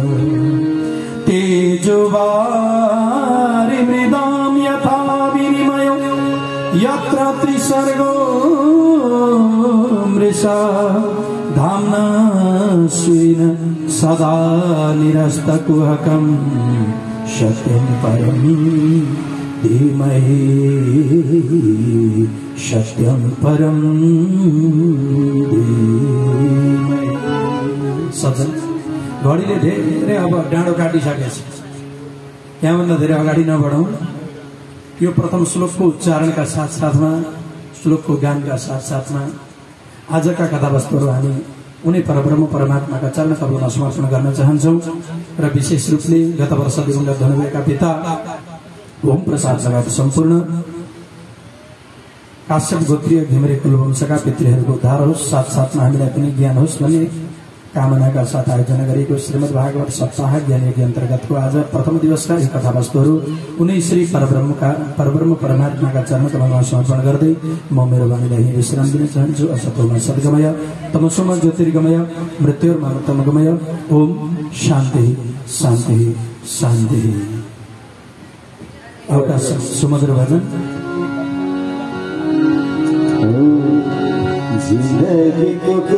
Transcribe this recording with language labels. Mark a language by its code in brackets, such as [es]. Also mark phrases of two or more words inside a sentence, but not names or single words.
[sa] तेजोवारिमृदां यथा विनिमयो यत्र त्रिसर्गो मृषा धाम्ना स्वेन सदा निरस्तकुहकं सत्यं परं धीमहि, सत्यं परं धीमहि। [ne] सज्जन घडीले धेरै अब डाँडो काटिसकेको छ, यहाँभन्दा धेरै अगाडि नबढौँ। यो प्रथम श्लोकको उच्चारणका साथसाथमा, श्लोकको गानका साथसाथमा आजका कथावस्तुहरू हामी उनी परब्रह्म परमात्माका चरण कमलमा समर्पण गर्न चाहन्छौँ। र विशेष रूपले गत वर्ष दिवंगत हुनुभएका पिता ओम प्रसाद लगायत सम्पूर्ण काश्यप गोत्रीय घिमिरे कुलवंशका पितृहरूको उद्धार होस्, साथसाथमा हामीलाई पनि ज्ञान होस् भन्ने कामनाका साथ आयोजना गरिएको श्रीमद् भागवत सप्ताह ज्ञान यज्ञ अन्तर्गतको आज प्रथम दिवसका यी कथावस्तुहरू उनी श्री परब्रह्म परमात्माका चरण कमलमा समर्पण गर्दै म मेरो वाणीलाई विश्राम दिन चाहन्छु। [sa] असतोमा सद्गमय, तमसोमा ज्योतिर्गमय, मृत्युर्मृतमगमय। ओम शान्ति शान्ति शान्ति। [ne] एउटा सुमधुर भजन। [hi] जिन्दगी को